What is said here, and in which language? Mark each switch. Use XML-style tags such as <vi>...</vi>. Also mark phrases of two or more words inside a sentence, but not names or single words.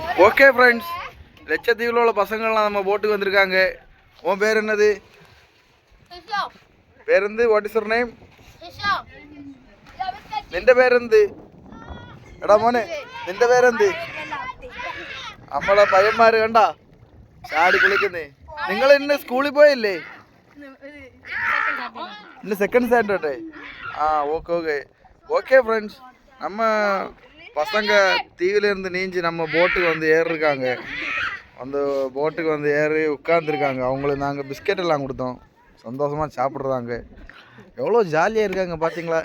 <ta>ஓகே ஃப்ரெண்ட்ஸ், லட்சத்தீவில் உள்ள பசங்கள்லாம் நம்ம போட்டுக்கு வந்திருக்காங்க. உன் பேர் என்னது? பேர் வந்து</ta> <en>What is your name?</en> <ml>നിന്റെ പേരെന്ത്? എടാ മോനെ, നിന്റെ പേരെന്ത്? നമ്മളെ പയ്യന്മാര് കണ്ടാ ചാടി കുളിക്കുന്നേ. നിങ്ങൾ ഇന്ന് സ്കൂളിൽ പോയില്ലേ? ഇന്ന് സെക്കൻഡ് സ്റ്റാൻഡേർഡ്.</ml> <ta>ആ ஓகே ஓகே ஓகே ஃப்ரெண்ட்ஸ், நம்ம பசங்க தீவிலேருந்து நீஞ்சி நம்ம போட்டுக்கு வந்து ஏறிருக்காங்க. அந்த போட்டுக்கு வந்து ஏறி உட்காந்துருக்காங்க. அவங்களுக்கு நாங்கள் பிஸ்கெட் எல்லாம் கொடுத்தோம். சந்தோஷமாக சாப்பிட்றாங்க. எவ்வளோ ஜாலியாக இருக்காங்க பார்த்தீங்களா?</ta>